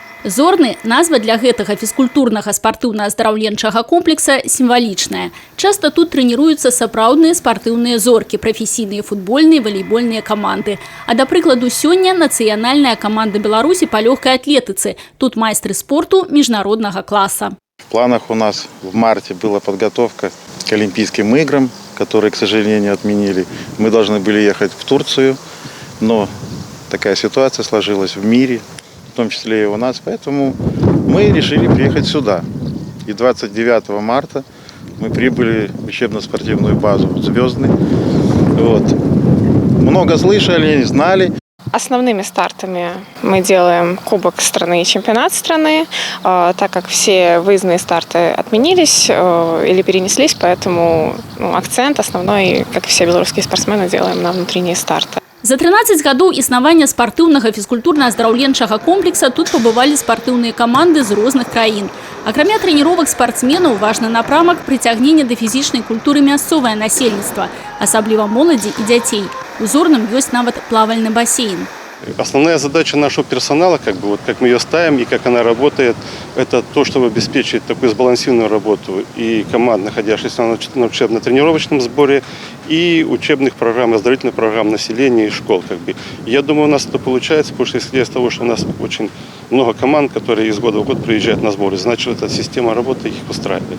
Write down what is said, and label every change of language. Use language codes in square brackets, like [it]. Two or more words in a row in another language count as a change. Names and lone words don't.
[be] Зорны – назва для гэтага фізкультурнага спартыўна-аздараўленчага комплекса сімвалічная. Часта тут трэніруюцца сапраўдныя спартыўныя зоркі, прафесійныя футбольныя, валейбольныя каманды. А да прыкладу сёння нацыянальная каманда Беларусі па лёгкай атлетыцы. Тут майстры спорту міжнароднага класа. [ru] В планах у нас в марте была подготовка к Олимпийским играм, которые, к сожалению, отменили. Мы должны были ехать в Турцию, но такая ситуация сложилась в мире, в том числе и у нас. Поэтому мы решили приехать сюда. И 29 марта мы прибыли в учебно-спортивную базу «Звездный». Вот. Много слышали, знали. Основными стартами мы делаем Кубок страны и чемпионат страны, так как все выездные старты отменились или перенеслись, поэтому акцент основной, как и все белорусские спортсмены, делаем на внутренние старты. [be] За 13 гадоў існавання спартыўнага фізкультурна-аздараўленчага комплекса тут пабывалі спартыўныя каманды з розных краін. Акрамя трэніровак спартсменаў, важны напрамак прыцягнення да фізічнай культуры мясцовае насельніцтва, асабліва моладзі і дзяцей. У Зорным ёсць нават плавальны бассейн. [ru] Основная задача нашего персонала, как мы ее ставим и как она работает, это то, чтобы обеспечить такую сбалансированную работу и команд, находящихся на учебно-тренировочном сборе, и учебных программ, оздоровительных программ населения и школ. Я думаю, у нас это получается, потому что исходя из того, что у нас очень много команд, которые из года в год приезжают на сборы, значит, эта система работы их устраивает.